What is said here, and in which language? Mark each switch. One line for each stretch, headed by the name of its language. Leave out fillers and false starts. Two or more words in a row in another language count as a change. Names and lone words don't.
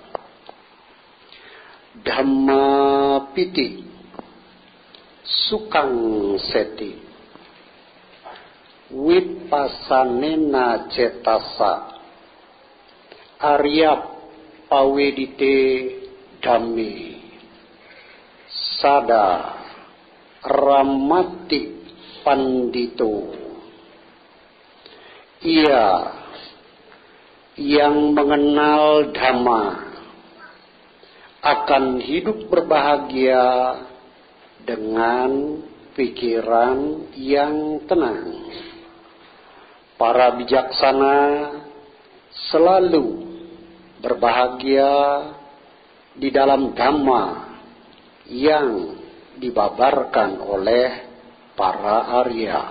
Pali: Dhamma piti sukang seti wipassanena cetasa arya pawedite dhammi sada ramati pandito.
Indonesian: Ia yang mengenal dhamma akan hidup berbahagia dengan pikiran yang tenang. Para bijaksana selalu berbahagia di dalam dhamma yang dibabarkan oleh para Arya.